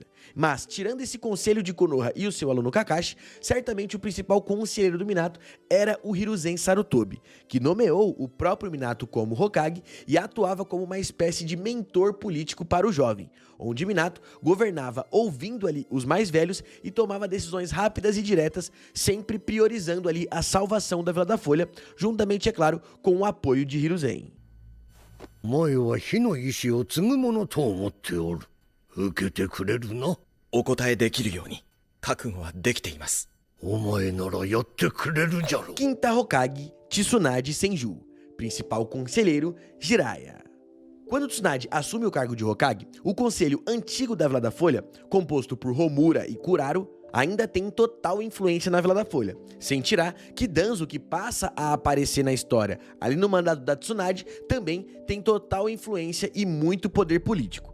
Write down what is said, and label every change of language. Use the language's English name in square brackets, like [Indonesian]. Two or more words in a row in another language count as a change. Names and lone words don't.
[Portuguese] Mas, tirando esse conselho de Konoha e o seu aluno Kakashi, certamente o principal conselheiro do Minato era o Hiruzen Sarutobi, que nomeou o próprio Minato como Hokage e atuava como uma espécie de mentor político para o jovem, onde Minato governava ouvindo ali os mais velhos e tomava decisões rápidas e diretas, sempre priorizando ali a salvação da Vila da Folha, juntamente, é claro, com o apoio de Hiruzen. [Japanese] お前は火の意志を継ぐものと思っておる。受けてくれるな。お答えできるように覚悟はできています。お前ならやってくれるじゃろ。 [Portuguese] Quinta Hokage, Tsunade Senju. Principal conselheiro, Jiraiya. Quando Tsunade assume o cargo de Hokage, o conselho antigo da Vila da Folha, composto por Homura e Kuraro, ainda tem total influência na Vila da Folha, sem tirar que Danzo, que passa a aparecer na história ali no mandato da Tsunade, também tem total influência e muito poder político.